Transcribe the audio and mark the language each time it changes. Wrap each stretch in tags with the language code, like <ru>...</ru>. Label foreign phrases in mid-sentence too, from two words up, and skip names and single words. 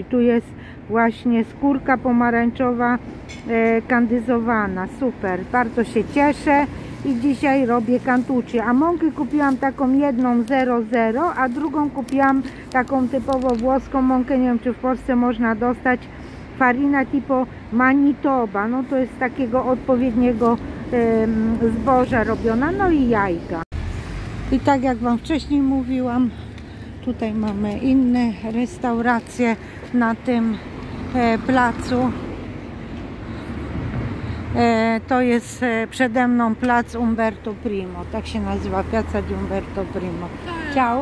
<pl>Tu jest właśnie skórka pomarańczowa kandyzowana. Super, bardzo się cieszę i dzisiaj robię cantucci. A mąki kupiłam taką jedną 00, a drugą kupiłam taką typowo włoską mąkę. Nie wiem, czy w Polsce można dostać.</pl> <it>Farina tipo Manitoba.</it> <pl>No to jest z takiego odpowiedniego zboża robiona. No i jajka. I tak jak Wam wcześniej mówiłam, tutaj mamy inne restauracje na tym placu. To jest przede mną plac Umberto Primo, tak się nazywa, Piazza di Umberto Primo. Ciao.</pl>